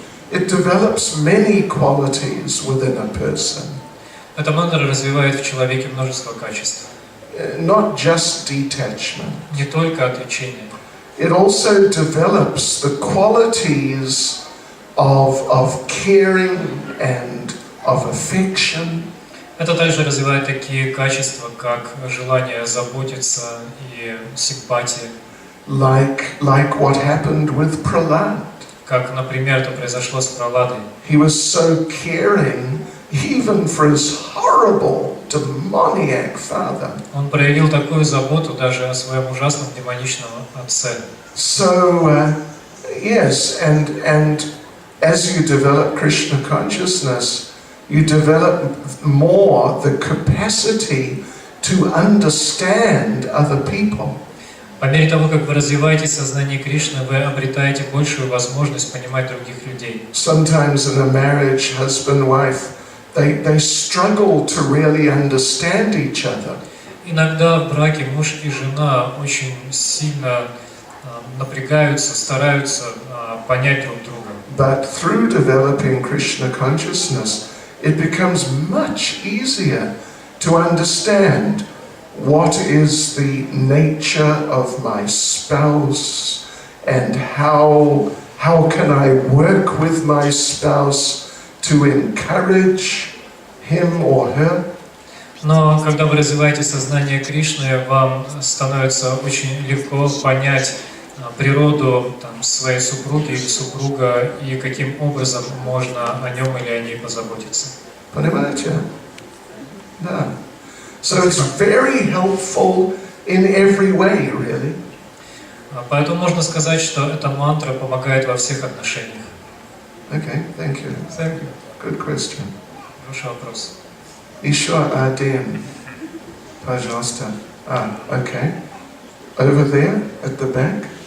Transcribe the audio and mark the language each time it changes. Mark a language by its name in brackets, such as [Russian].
[English] It develops many qualities within a person. [Russian] Эта мантра развивает в человеке множество качеств. [English] Not just detachment. [Russian] Не только отречение. [English] It also develops the qualities of caring and of affection. [Russian] Это также развивает такие качества, как желание заботиться и симпатия. [English] Like what happened with Prahlad. [Russian] Как, например, это произошло с Прахладой. [English] He was so caring even for his horrible demoniac father. [Russian] Он проявил такую заботу даже о своем ужасном демоничном отце. [English] So yes, and as you develop Krishna consciousness, you develop more the capacity to understand other people. [Russian] По мере того, как вы развиваете сознание Кришны, вы обретаете большую возможность понимать других людей. [English] Sometimes in a marriage, husband and wife, they struggle to really understand each other. [Russian] Иногда в браке муж и жена очень сильно напрягаются, стараются понять друг друга. [English] But through developing Krishna consciousness, it becomes much easier to understand what is the nature of my spouse and how can I work with my spouse to encourage him or her. [Russian] Но когда вы развиваете сознание Кришны, вам становится очень легко понять природу своей супруги или супруга и каким образом можно о нем или о ней позаботиться. Понимаете? Да. [English] So it's very helpful in every way, really. [Russian] Поэтому можно сказать, что эта мантра помогает во всех отношениях. [English] Okay, thank you. Thank you. Good question. [Russian] Хороший вопрос. Еще один. Пожалуйста. [English] Okay. Over there, at the back.